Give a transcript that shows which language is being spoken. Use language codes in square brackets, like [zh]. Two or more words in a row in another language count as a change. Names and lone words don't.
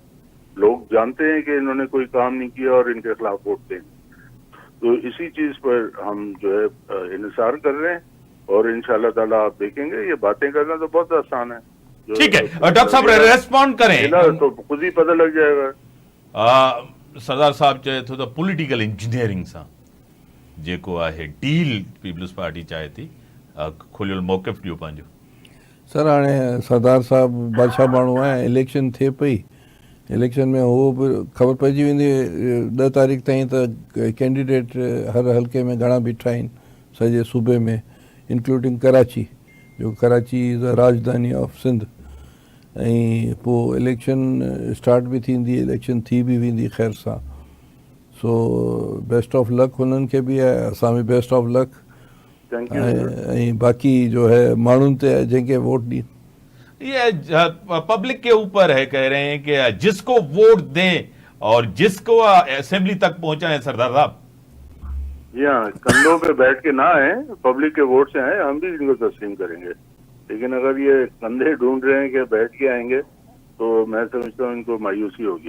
[ur] لوگ جانتے ہیں کہ انہوں نے کوئی کام نہیں کیا اور ان کے خلاف ووٹ دیں گے. تو اسی چیز پر ہم جو ہے انتظار کر رہے ہیں، اور ان شاء اللہ تعالیٰ آپ دیکھیں گے یہ باتیں کرنا تو بہت آسان ہے. ٹھیک ہے ڈاکٹر صاحب ریسپانڈ کریں تو خود ہی پتا لگ جائے گا. [sd] सरदार साहब चए थो त [en] political engineering [sd] सां जेको आहे डील पीपल्स पार्टी चाहे थी, खुलियल मौक़िफ़ ॾियो पंहिंजो। सर हाणे सरदार साहब बादशाह माण्हू आहे, इलेक्शन थिए पई, इलेक्शन में उहो बि ख़बर पइजी वेंदी 10 तारीख़ ताईं त कैंडिडेट हर हल्के में घणा बीठा आहिनि सॼे सूबे में, इंक्लूडिंग कराची, जो कराची [en] is the [sd] राजधानी ऑफ सिंध। ऐं पोइ इलेक्शन स्टार्ट बि थींदी, इलेक्शन थी बि वेंदी ख़ैर सां। सो [en] best of luck [sd] हुननि खे बि आहे, असां बि [en] best of luck. [sd] ऐं बाक़ी जो है माण्हुनि ते आहे जंहिंखे वोट ॾियनि। [ur] یہ پبلک کے اوپر ہے، کہہ رہے ہیں کہ جس کو ووٹ دیں اور جس کو اسمبلی تک پہنچائیں. सरदार साहब جی ہاں، کندھوں پہ بیٹھ کے نہ آئے، پبلک کے ووٹ سے آئے، ہم بھی ان کو تسلیم کریں گے. لیکن اگر یہ کندھے ڈھونڈ رہے ہیں کہ بیٹھ کے آئیں گے تو میں سمجھتا ہوں ان کو مایوسی ہوگی.